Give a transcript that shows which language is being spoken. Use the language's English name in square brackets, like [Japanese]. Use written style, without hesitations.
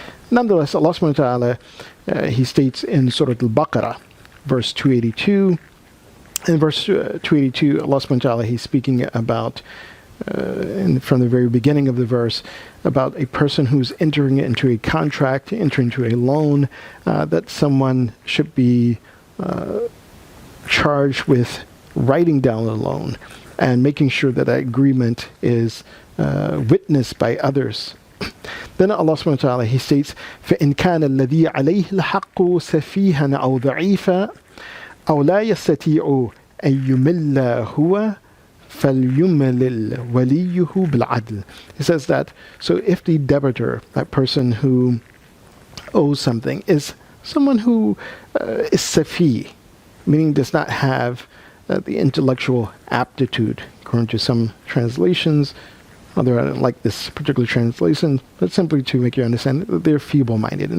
[English] Nonetheless, Allah subhanahu wa ta'ala, He states in Surah Al-Baqarah, verse 282, in verse 282, Allah subhanahu wa ta'ala, He's speaking about, from the very beginning of the verse, about a person who's entering into a contract, entering into a loan, that someone should be charged with writing down the loan and making sure that that agreement is witnessed by others Then Allah subhanahu wa ta'ala, He states, [Arabic] فَإِنْ كَانَ الَّذِي عَلَيْهِ الْحَقُّ سَفِيهًا أَوْ ضَعِيفًا أَوْ لَا يَسْتَطِيعُ أَن يُمِلَّ هُوَ فَلْيُمْلِلْ وَلِيُّهُ بِالْعَدْلِ. [English] He says that, so if the debtor, that person who owes something, is someone who is safi, meaning does not have the intellectual aptitude, according to some translations, although I don't like this particular translation, but simply to make you understand that they're feeble-minded.